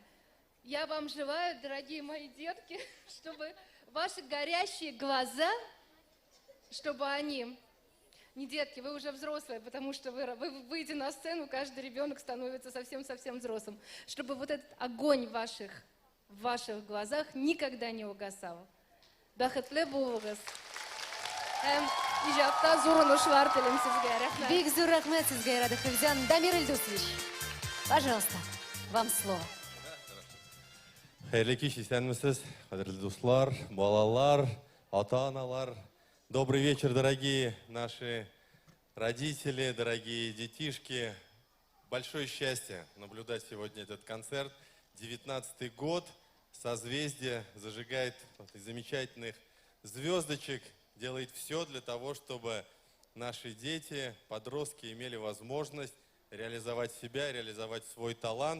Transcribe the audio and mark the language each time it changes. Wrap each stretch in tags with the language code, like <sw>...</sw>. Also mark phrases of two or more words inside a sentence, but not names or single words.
<ru>Я вам желаю, дорогие мои детки, чтобы ваши горящие глаза, чтобы они... Не детки, вы уже взрослые, потому что вы выйдете на сцену, каждый ребенок становится совсем-совсем взрослым. Чтобы вот этот огонь в ваших глазах никогда не угасал.</ru> <tt>Бәхетле булыгыз. Һәм иҗатта зур уңышлар телим сезгә. Рәхмәт. Бик зур рәхмәт сезгә, Радик Хәвзян.</tt> <ru>Дамир Ильдусович, пожалуйста, вам слово.</ru> <tt>Хәерле кич, исәнмесез, кадерле дуслар, балалар, ата-аналар.</tt> <ru>Добрый вечер, дорогие наши родители, дорогие детишки. Большое счастье наблюдать сегодня этот концерт. 19-й год, созвездие зажигает замечательных звездочек, делает все для того, чтобы наши дети, подростки имели возможность реализовать себя, реализовать свой талант.</ru>